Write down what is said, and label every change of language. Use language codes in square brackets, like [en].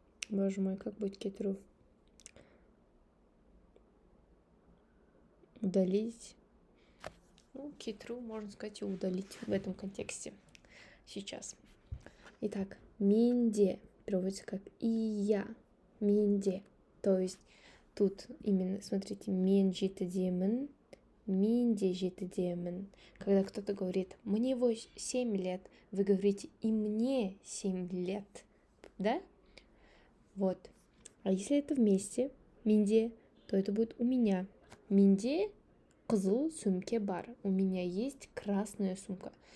[ru] Боже мой, как будет кетіру? Удалить. Ну, кетіру, можно сказать, и удалить в этом контексте сейчас. Итак, минде переводится как «и я». Минде. То есть тут именно, смотрите, [kk] мен жетідемін, минде жетідемін. [ru] Когда кто-то говорит «мне 7 лет», вы говорите «и мне 7 лет». Да? Вот. А если это вместе, минде, то это будет «у меня». [kk] Минде қызыл сөмке бар. [ru] У меня есть красная сумка.